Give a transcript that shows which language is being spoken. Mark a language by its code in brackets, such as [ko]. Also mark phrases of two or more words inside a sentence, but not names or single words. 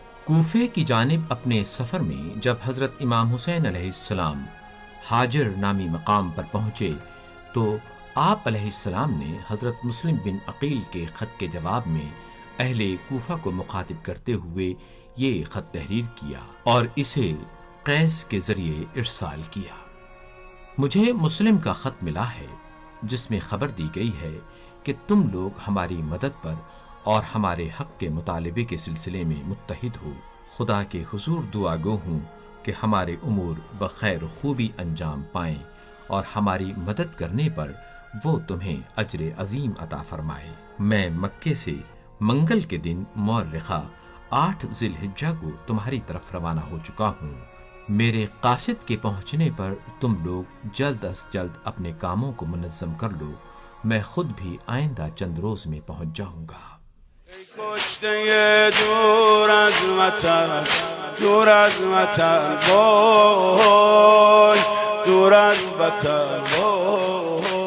[ur] کوفے کی جانب اپنے سفر میں جب حضرت امام حسین علیہ السلام حاجر نامی مقام پر پہنچے تو آپ علیہ السلام نے حضرت مسلم بن عقیل کے خط کے جواب میں اہل کوفہ کو مخاطب کرتے ہوئے یہ خط تحریر کیا اور اسے قیس کے ذریعے ارسال کیا۔ مجھے مسلم کا خط ملا ہے جس میں خبر دی گئی ہے کہ تم لوگ ہماری مدد پر اور ہمارے حق کے مطالبے کے سلسلے میں متحد ہو۔ خدا کے حضور دعا گو ہوں کہ ہمارے امور بخیر خوبی انجام پائیں اور ہماری مدد کرنے پر وہ تمہیں اجر عظیم عطا فرمائے۔ میں مکے سے منگل کے دن مورخہ 8 ذی الحجہ کو تمہاری طرف روانہ ہو چکا ہوں۔ میرے قاصد کے پہنچنے پر تم لوگ جلد از جلد اپنے کاموں کو منظم کر لو، میں خود بھی آئندہ چند روز میں پہنچ جاؤں گا۔ [fa] کشته دور از وطن، دور از وطن، وای دور از وطن، وای